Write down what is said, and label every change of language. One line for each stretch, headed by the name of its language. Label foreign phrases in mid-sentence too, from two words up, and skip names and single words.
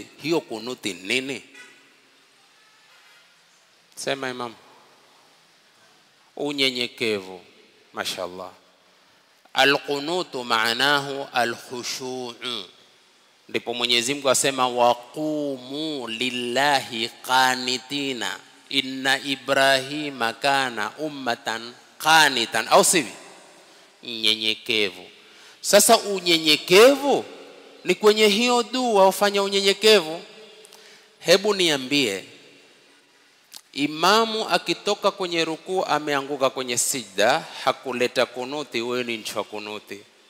Swahili: Hiyo kunuti nini? Sema imam. Unyenyekevu. Mashallah.
Arabic: القنوت معناه الخشوع.
Swahili: Ndipo Mwenyezi Mungu asema
Arabic: وقوموا لله قانتين إن إبراهيم كان أمة قانتا,
Swahili: au sivi? Unyenyekevu. Sasa unyenyekevu ni kwenye hiyo dua ufanya unyenyekevu. Hebu niambie, imamu akitoka kwenye rukuu ameanguka kwenye sijda, hakuleta kunuti, wewe ni nchwa kunuti.